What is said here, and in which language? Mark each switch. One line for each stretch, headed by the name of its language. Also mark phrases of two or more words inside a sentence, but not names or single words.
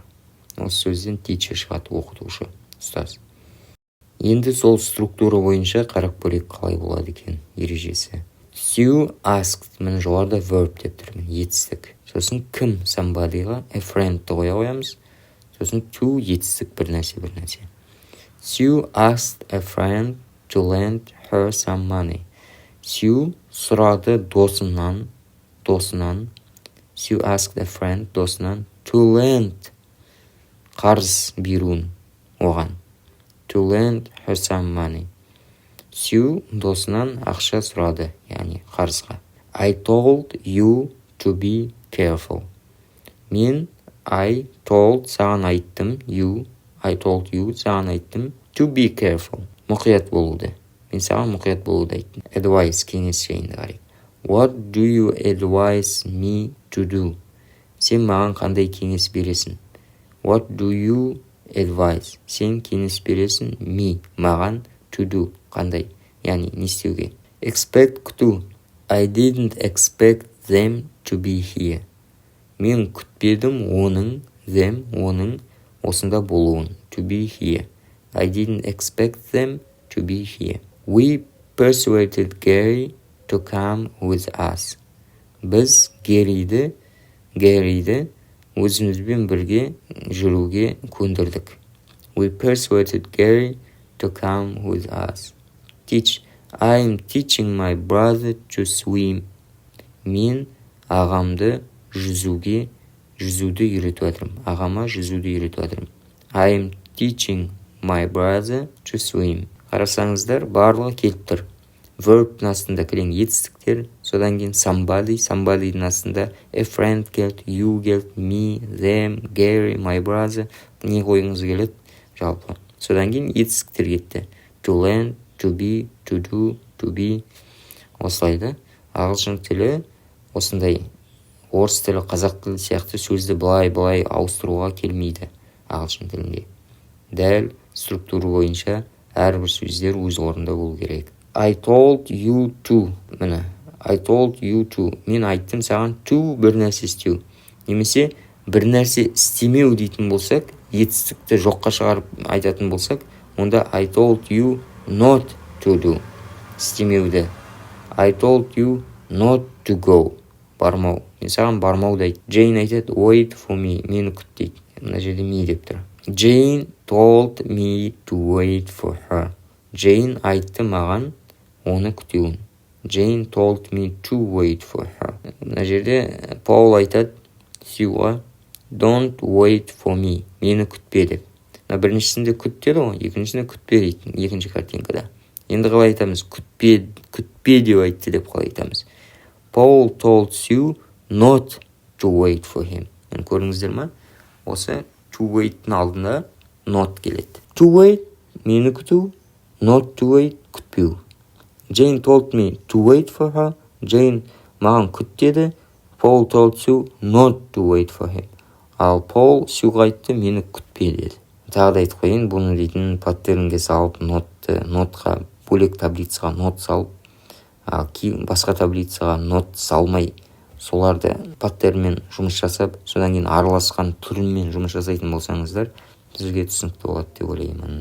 Kazakh: Осы сөзден teacher шығады, оқытушы, ұстаз. Енді сол структура бойынша қарап көрейік қалай болады екен ережесі.
English: Sue asked,
Kazakh: мен жоғарда verb деп тұрмын, етістік. Сосын кім, somebodyға
English: a friend-
Kazakh: ті қоямыз. Сосын to, етістік, бір нәрсе.
English: Sue asked a friend to lend her some money.
Kazakh: Sue сұрады досынан.
English: Sue asked a friend, досынан, to lend,
Kazakh: қарыз беруін оған.
English: To lend her some money.
Kazakh: Sue досынан ақша сұрады, яғни қарызға.
English: I told you to be careful.
Kazakh: Мен
English: I told
Kazakh: саған айттым,
English: I told you
Kazakh: саған айттым,
English: to be careful.
Kazakh: Мұқият болуды. Мен саған мұқият болуды айттым. Advice, кеңес жайында қарайық.
English: What do you advise me to do?
Kazakh: Сен маған қандай кеңес бересің?
English: What do you advise?
Kazakh: Сен кеңес бересің me, маған
English: to do,
Kazakh: қандай, яғни не істеуге. Expect күту.
English: I didn't expect them to be here.
Kazakh: Мен күтпедім оның осында болуын.
English: To be here. I didn't expect them to be here. We persuaded Gary to come with us.
Kazakh: Біз Гэрриді өзімізбен бірге жүруге көндірдік.
English: We persuaded Gary to come with us. Teach. I am teaching my brother to swim.
Kazakh: Мен ағамды жүзуді үйретіп жатырмын. Ағама жүзуді үйретіп жатырмын.
English: I am teaching my brother to swim.
Kazakh: Қарасаңыздар, барлығы келіп тұр. Verb-дің астында кірген етістіктер, содан кейін somebody'дің астында
English: a friend
Kazakh: келді, you келді, me, them, Gary,
English: my brother.
Kazakh: Не қойғыңыз келеді жалпы. Содан кейін етістіктер кетті.
English: To learn, to be, to do, to be.
Kazakh: Осылайды. Ағылшын тілі осындай. Орыс тілі, қазақ тілі сияқты сөзді былай ауыстыруға келмейді ағылшын тілінде. Дәл структура бойынша әрбір сөздер өз орнында болу керек.
English: I told you to. Міне, I told you to.
Kazakh: Мен айттым саған to бір нәрсе істеу. Немесе бір нәрсе істемеу дейтін болсақ, етістікті жоққа шығарып айтатын болсақ, онда
English: I told you not to do.
Kazakh: Істемеуді.
English: I told you not to go.
Kazakh: Бармау. Мен саған бармауды айт. Джейн айтады,
English: wait for me.
Kazakh: Мені күт дейді. Мына жерде me деп тұр.
English: Jane told me to wait for her.
Kazakh: Джейн айтты маған оны күтеуін.
English: Jane told me to wait for her.
Kazakh: Мына жерде Паул айтады Сьюға,
English: don't wait for me.
Kazakh: Мені күтпе деп. Біріншісінде күт деді ғой, екіншісінде күтпе дейтін, екінші картинкада. Енді қалай айтамыз? Күтпе деп айтты деп қалай айтамыз?
English: Paul told Sue not to wait for him.
Kazakh: Көріңіздер ма? Осы
English: to wait-
Kazakh: ның алдында not келеді.
English: To wait,
Kazakh: мені күту,
English: not to wait, күтпеу. Jane told me to wait for her.
Kazakh: Jane маған күт деді.
English: Paul told Sue not to wait for him.
Kazakh: Ал Paul Сьюға айтты, мені күтпе деді. Тағы да айтып қойын, бұны дейтін паттернге салып, нотқа, бөлек таблицаға нот салып, басқа таблицаға нот салмай, соларды паттернмен жұмыс жасап, содан кейін араласқан түрінмен жұмыс жасайтын болсаңыздар, бізге түсінікті болады деп ойлаймын.